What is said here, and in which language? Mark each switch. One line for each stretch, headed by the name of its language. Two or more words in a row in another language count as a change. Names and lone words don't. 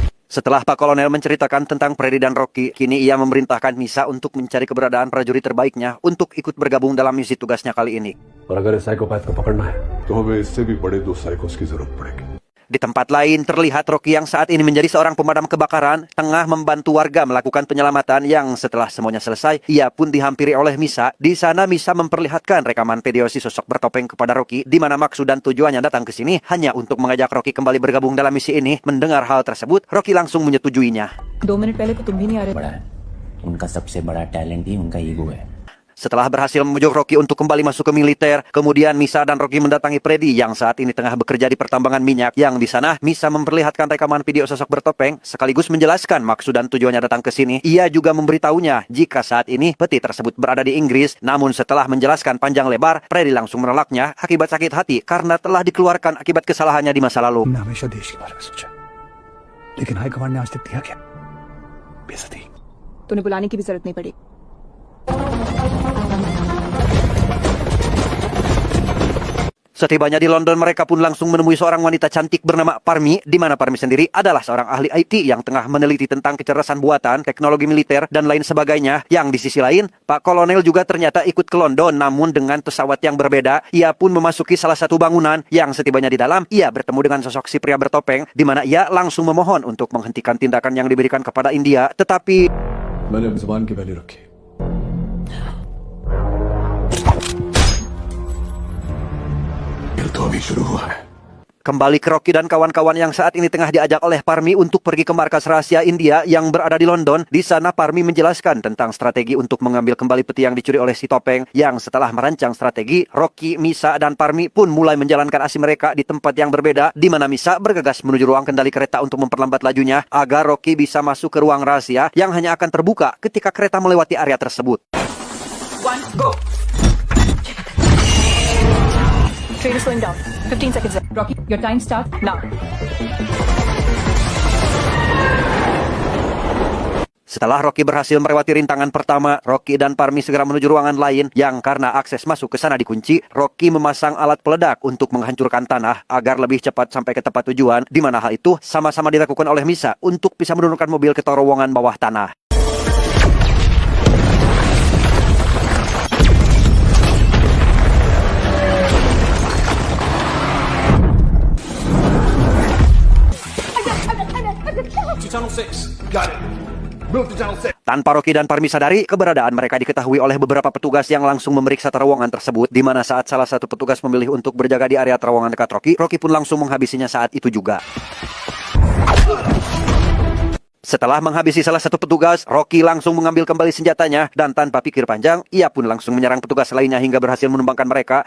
Indonesian: Setelah Pak Kolonel menceritakan tentang Freddy dan Rocky, kini ia memerintahkan Misa untuk mencari keberadaan prajurit terbaiknya untuk ikut bergabung dalam misi tugasnya kali ini.
Hindi: और अगर इस साइकोपैथ को पकड़ना है तो हमें इससे भी बड़े 2 साइकोस की जरूरत पड़ेगी।
Indonesian: Di tempat lain terlihat Rocky yang saat ini menjadi seorang pemadam kebakaran tengah membantu warga melakukan penyelamatan yang setelah semuanya selesai, ia pun dihampiri oleh Misa. Di sana Misa memperlihatkan rekaman video si sosok bertopeng kepada Rocky, di mana maksud dan tujuannya datang ke sini hanya untuk mengajak Rocky kembali bergabung dalam misi ini. Mendengar hal tersebut, Rocky langsung menyetujuinya.
Hindi: 2 मिनट पहले तो तुम भी नहीं आ रहे। बड़ा है उनका सबसे बड़ा टैलेंट ही उनका ईगो है।
Indonesian: Setelah berhasil membujuk Rocky untuk kembali masuk ke militer, kemudian Misa dan Rocky mendatangi Freddy yang saat ini tengah bekerja di pertambangan minyak. Yang di sana Misa memperlihatkan rekaman video sosok bertopeng sekaligus menjelaskan maksud dan tujuannya datang ke sini. Ia juga memberitahunya jika saat ini peti tersebut berada di Inggris. Namun setelah menjelaskan panjang lebar, Freddy langsung menolaknya akibat sakit hati karena telah dikeluarkan akibat kesalahannya di masa lalu.
Hindi: हमने हमेशा देश के बारे में सोचा, लेकिन हाईकमांड ने आज तक दिया क्या? बेइज्जती। तूने बुलाने की भी जरूरत नहीं पड़ी।
Indonesian: Setibanya di London, mereka pun langsung menemui seorang wanita cantik bernama Parmi, di mana Parmi sendiri adalah seorang ahli IT yang tengah meneliti tentang kecerdasan buatan, teknologi militer, dan lain sebagainya. Yang di sisi lain, Pak Kolonel juga ternyata ikut ke London, namun dengan pesawat yang berbeda. Ia pun memasuki salah satu bangunan yang setibanya di dalam, ia bertemu dengan sosok si pria bertopeng, di mana ia langsung memohon untuk menghentikan tindakan yang diberikan kepada India. Tetapi
Hindi: मैंने अपनी जुबान की वैल्यू रखी। खेल तो अभी शुरू हुआ है।
Indonesian: kembali ke Rocky dan kawan-kawan yang saat ini tengah diajak oleh Parmi untuk pergi ke markas rahasia India yang berada di London. Di sana Parmi menjelaskan tentang strategi untuk mengambil kembali peti yang dicuri oleh si topeng. Yang setelah merancang strategi, Rocky, Misa, dan Parmi pun mulai menjalankan aksi mereka di tempat yang berbeda, di mana Misa bergegas menuju ruang kendali kereta untuk memperlambat lajunya agar Rocky bisa masuk ke ruang rahasia yang hanya akan terbuka ketika kereta melewati area tersebut.
English: Train is slowing down. 15 seconds left. Rocky, your time starts now.
Indonesian: Setelah Rocky berhasil melewati rintangan pertama, Rocky dan Parmi segera menuju ruangan lain yang karena akses masuk ke sana dikunci. Rocky memasang alat peledak untuk menghancurkan tanah agar lebih cepat sampai ke tempat tujuan, di mana hal itu sama-sama dilakukan oleh Misa untuk bisa menurunkan mobil ke terowongan bawah tanah.
English: Channel 6. Got it. Move to channel 6.
Indonesian: Tanpa Rocky dan Parmi sadari, keberadaan mereka diketahui oleh beberapa petugas yang langsung memeriksa terowongan tersebut, di mana saat salah satu petugas memilih untuk berjaga di area terowongan dekat Rocky, Rocky pun langsung menghabisinya saat itu juga. Setelah menghabisi salah satu petugas, Rocky langsung mengambil kembali senjatanya dan tanpa pikir panjang, ia pun langsung menyerang petugas lainnya hingga berhasil menumbangkan mereka.